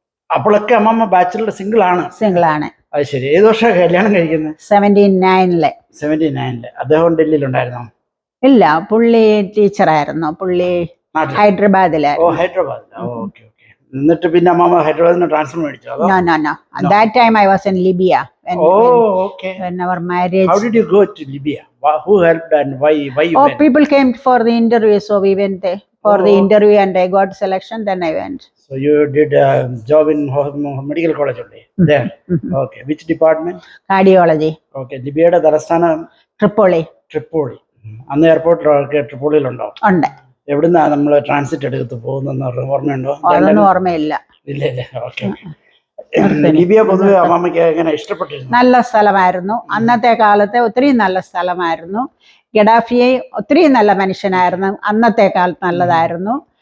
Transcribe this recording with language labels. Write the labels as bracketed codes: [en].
[ml] അപ്പോഴൊക്കെ അമ്മമ്മ bachelor single ആണ്? അത് ശരി. ഏത് വർഷം കല്യാണം കഴിക്കുന്നത്? 79. അദ്ദേഹം ഡൽഹിയിലുണ്ടായിരുന്നോ? ഇല്ല, പുള്ളി ടീച്ചറായിരുന്നു. പുള്ളി ഹൈദരാബാദിലായിരുന്നു. ഓക്കെ. എന്നിട്ട് പിന്നെ അമ്മ ഹൈദരാബാദിന് ട്രാൻസ്ഫർ മേടിച്ചോ? [en] No. At that time I was in Libya. When our marriage. How did you go to Libya? Who helped and why you went? People came for the interview, so we went there for the interview and I got selection, then I went. So you did a job in medical college only there? Okay. Which department? Cardiology. Okay. [ml] Libya തലസ്ഥാനം Tripoli. അന്ന് എയർപോർട്ടിലൊക്കെ ട്രിപ്പോളിയിലുണ്ടോ? ഉണ്ട്. എവിടുന്നാ നമ്മൾ transit എടുത്ത് പോകുന്ന ഓർമ്മയുണ്ടോ? ഓർമ്മയില്ല. ഇല്ല. ഓക്കെ. ലിബിയ പൊതുവെ അമ്മാമ്മയ്ക്ക് എങ്ങനെ ഇഷ്ടപ്പെട്ടിരുന്നു? നല്ല സ്ഥലമായിരുന്നു. അന്നത്തെ കാലത്തെ ഒത്തിരി നല്ല സ്ഥലമായിരുന്നു. ഗഡാഫിയെ ഒത്തിരി നല്ല മനുഷ്യനായിരുന്നു. അന്നത്തെ കാലത്ത് നല്ലതായിരുന്നു.